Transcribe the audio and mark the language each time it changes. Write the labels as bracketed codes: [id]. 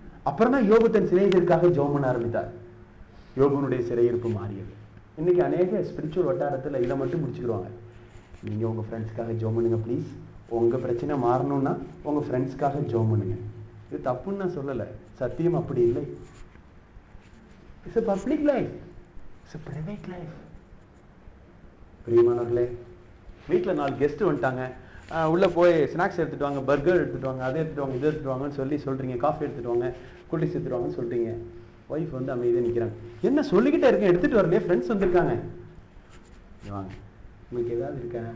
[ta] அப்புறம் தான் யோபு தன் சிநேகிதருக்காக ஜெபம் பண்ண ஆரம்பித்தார். யோபுனுடைய சிறையிருப்பு மாறியது. இன்னைக்கு அநேக ஸ்பிரிச்சுவல் வட்டாரத்துல இதை மட்டும் முடிச்சுக்கிடுவாங்க. நீங்க உங்க ஃப்ரெண்ட்ஸ்க்காக ஜெபம் பண்ணுங்க ப்ளீஸ். உங்க பிரச்சனை மாறணும்னா உங்க ஃப்ரெண்ட்ஸ்க்காக ஜெபம் பண்ணுங்க. இது தப்புன்னு நான் சொல்லலை, சத்தியம் அப்படி இல்லை. [en] It's a public life, it's a private life. [ta] பிரியமானவர்களே, வீட்டில் 4 கெஸ்ட் வந்துட்டாங்க. உள்ள போய் ஸ்நாக்ஸ் எடுத்துட்டு வாங்க, பர்கர் எடுத்துட்டு வாங்க, அதை எடுத்துட்டு வாங்க, இதை எடுத்துட்டு வாங்கன்னு சொல்றீங்க. காஃபி எடுத்துட்டு வாங்க, கூல்ட்ரிங்க்ஸ் எடுத்துட்டு வாங்கன்னு சொல்றீங்க. ஒய்ஃப் அமைதியாக நிற்கிறாங்க. என்ன சொல்லிக்கிட்டே இருக்கேன், எடுத்துட்டு வரலையே, ஃப்ரெண்ட்ஸ் வந்திருக்காங்க. வாங்க, உங்களுக்கு ஏதாவது இருக்கா?